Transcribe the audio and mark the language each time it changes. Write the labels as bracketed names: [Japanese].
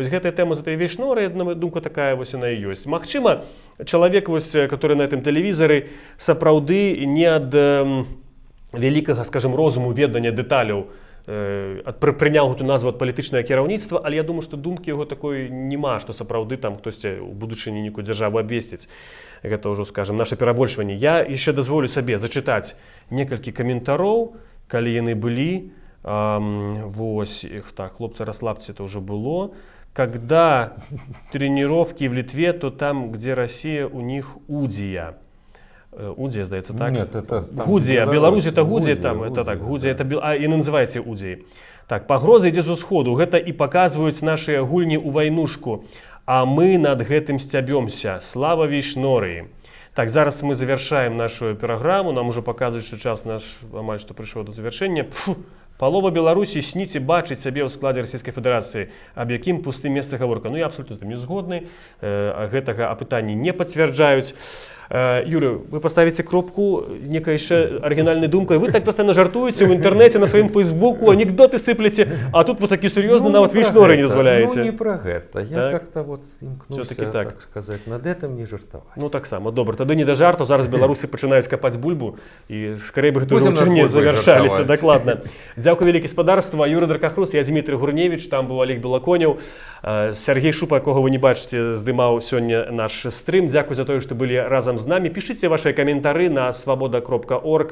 [Belarusian] Вось гэтая тэма за этой вейшноры, на мою думку, такая вось яна і ёсць. Магчыма, чалавек, вось, который на гэтым тэлевізары, сапраўды не ад вялікага, скажем, розуму ведання дэталяў прыняў гэту назву ад палітычнае кіраўніцтва, але я думаю, што думкі яго такой няма, што сапраўды там хтосьці ў будучыні нейкую дзяржаву абвесціць. Гэта ўжо, скажем, наше перабольшванне. Я яшчэ дазволю сабе зачытаць некалькі каментароў, калі яны былі. [Russian] Вось их, так, хлопцы, расслабьте, это уже было. Когда тренировки в Литве, то там, где Россия, у них Удия. [Belarusian] Удия, здаецца, так? [Russian] Нет, это... Гудия. Беларусь это Гудия, там, это так, Гудия, это... и называете Удией. [Belarusian] Так, пагроза ідзе з усходу. Гэта і паказваюць нашыя гульні ў вайнушку. А мы над гэтым сцябёмся. Слава вейшнорыі. Так, зараз мы завершаем нашу пераграму. [Russian] Нам уже показывают, что [Belarusian] час наш амаль што прыйшоў до завершэння. Палова Беларусі сніць і бачыць сябе ў складзе Расійскай Федэрацыі, аб якім пустым месцы гаворка. Ну, я абсолютно не згодны, гэтага апытанні не пацвярджаюць. [Russian] Юрий, вы поставите кропку, некая еще оригинальная думка, вы так постоянно жартуете в интернете, на своем фейсбуку, анекдоты сыплете, а тут вот такие серьезные, нават вейшноры не дозволяете. Ну, не про это, я как-то вот все [Belarusian] імкнуўся, [Russian] так сказать, над этим не жартовать. [Belarusian] Ну, так само, добра, тады не да жарту, зараз беларусы пачынаюць капаць бульбу, і скорей бы гэта ўжо не завяршаліся, дакладна. Дзякуй вялікі спадарства, Юрий Дракахрус, я Дмитрий Гурневич, там быў Олег Белаконеў, Сергей Шупа, якога вы не бачыце, здымаў сёння наш стрым. Дзякуй за тое, што былі разам з нами. Пішыце ваши каментары на свабода.орг.